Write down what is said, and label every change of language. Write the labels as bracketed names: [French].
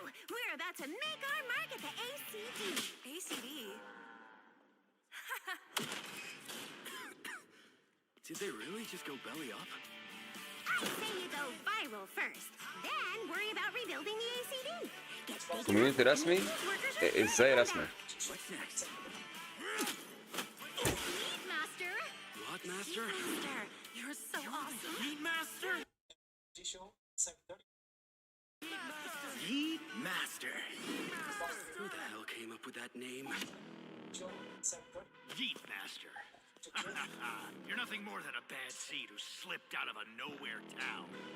[English] We're about to make our mark at the ACD. ACD? Did they really just go belly up? I say you go viral first, then worry about rebuilding the ACD. [Arabic] كوميونتي رسمي؟ ازاي رسمي؟ [English] What's next? Lead Master. What, Master? Master, you're so awesome. Lead Master? Lead Master. Who the hell came up with that name? Lead Master. You're nothing more than a bad seed who slipped out of a nowhere town.